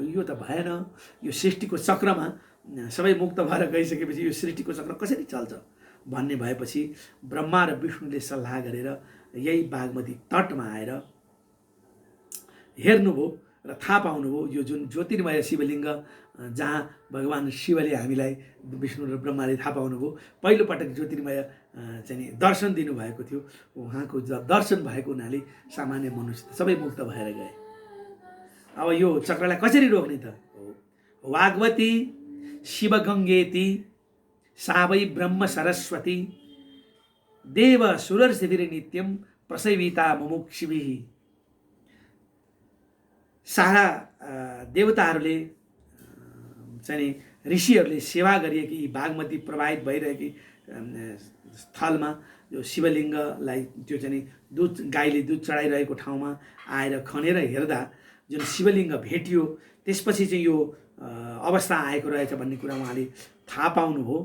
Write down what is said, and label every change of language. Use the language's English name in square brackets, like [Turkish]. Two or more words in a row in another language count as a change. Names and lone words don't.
[Nepali] यो त भएन, यो सृष्टिको चक्रमा सबै मुक्त भएर गइसकेपछि यो सृष्टिको चक्र कसरी चल्छ भन्ने भएपछि ब्रह्मा र विष्णुले सल्लाह गरेर यही बागमती तटमा आएर हेर्नुभयो र थाहा पाउनुभयो यो जुन ज्योतिर्मय शिवलिङ्ग जहाँ भगवान् शिवले हामीलाई विष्णु र ब्रह्माले थाहा पाउनुभयो पहिलोपटक ज्योतिर्मय चाहिँ दर्शन दिनुभएको थियो। उहाँको दर्शन भएको हुनाले सामान्य मनुष्य सबै मुक्त भएर गए। अब यो चक्रलाई कसरी रोक्ने त? [Sanskrit] वाग्वती शिवगङ्गेति सावै ब्रह्म सरस्वती देव सुरर्षिभिर नित्यम प्रसेविता मुमुक्षिभिः। [Nepali] सारा देवताहरूले चाहिँ ऋषिहरूले सेवा गरिएकी बागमती प्रवाहित भइरहेकी स्थलमा जो शिवलिङ्गलाई त्यो चाहिँ दुध गाईले दुध चढाइरहेको ठाउँमा आएर खनेर हेर्दा जुन शिवलिङ्ग भेटियो, त्यसपछि चाहिँ यो अवस्था आएको रहेछ भन्ने कुरा उहाँले थाहा पाउनुभयो।